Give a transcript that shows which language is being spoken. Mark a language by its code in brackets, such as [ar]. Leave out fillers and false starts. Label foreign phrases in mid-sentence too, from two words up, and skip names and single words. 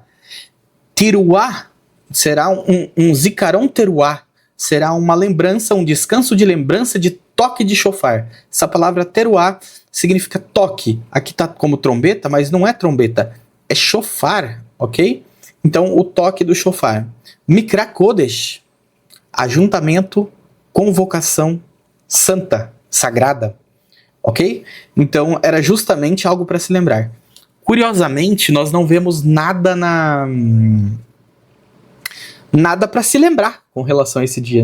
[pt] Teruá será um zikaron teruá, será uma lembrança, um descanso de lembrança de toque de shofar. Essa palavra teruá significa toque. Aqui tá como trombeta, mas não é trombeta, é shofar, ok? Então, o toque do shofar. [he] מקרא קודש, [pt] ajuntamento, convocação santa, sagrada, ok? Então, era justamente algo para se lembrar. Curiosamente, nós não vemos nada nada para se lembrar com relação a esse dia.